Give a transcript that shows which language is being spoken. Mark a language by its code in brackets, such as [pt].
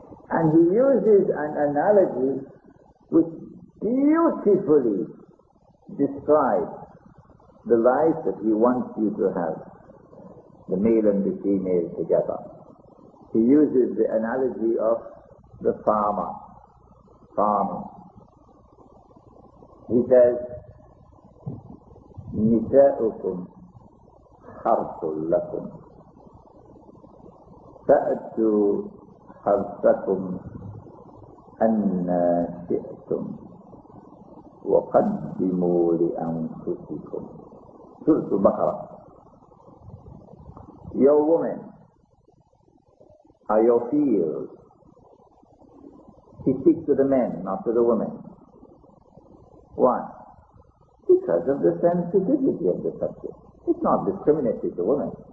[en] And he uses an analogy which beautifully describes the life that he wants you to have, the male and the female together. He uses the analogy of the farmer. He says, [ar] نساؤكم حرث لكم فأتوا حرثكم أن شئتم وقدموا لأنفسكم. [en] Surah Al-Baqarah. Your women are your fields. He speaks to the men, not to the women. Why? Because of the sensitivity of the subject. It's not discriminatory to women.